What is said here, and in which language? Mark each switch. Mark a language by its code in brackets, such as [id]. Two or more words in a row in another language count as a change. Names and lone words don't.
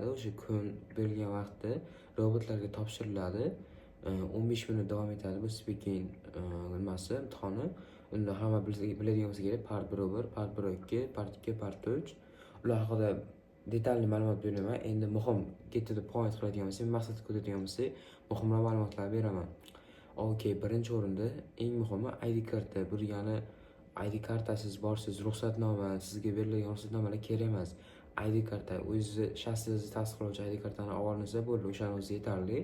[uz] O'sha kun berilgan vaqtda robotlarga topshiriladi. 15 minut davom etadi bu speaking nimasi, imtihoni. Unda hamma biladigan bo'lsa kerak: [en] part 1, part 1, part 2, part 3. [uz] Ular haqida detalli ma'lumot beraman. Endi muhim, [en] get to the point [uz] qiladigan bo'lsak, maqsadga ko'tadigan bo'lsak, muhimroq ma'lumotlar beraman. Okay, birinchi o'rinda eng muhimi ID karta. Bu degani ID kartasiz borsiz, ruxsatnoma, sizga berilgan ruxsatnomalar kerak emas. ID karta, o'zingizni shaxsingizni tasdiqlovchi ID kartani olib olinsa bo'ldi, o'shaning o'zi yetarli.